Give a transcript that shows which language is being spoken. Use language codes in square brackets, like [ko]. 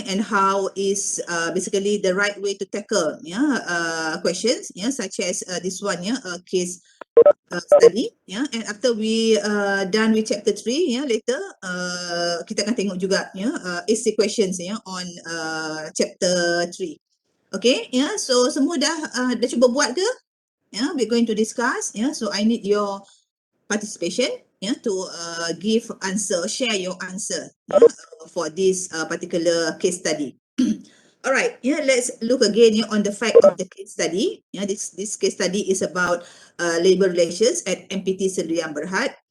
[en] And how is basically the right way to tackle questions, such as this one, case study, and after we done with chapter 3, later [ms] kita akan tengok juga [en] essay questions on chapter 3. [ms] Okay, so semua dah cuba buat ke? [en] We're going to discuss. So I need your participation. To give answer, share your answer for this particular case study. All right. Let's look again on the fact of the case study. This case study is about labor relations at MPT Sdn Bhd.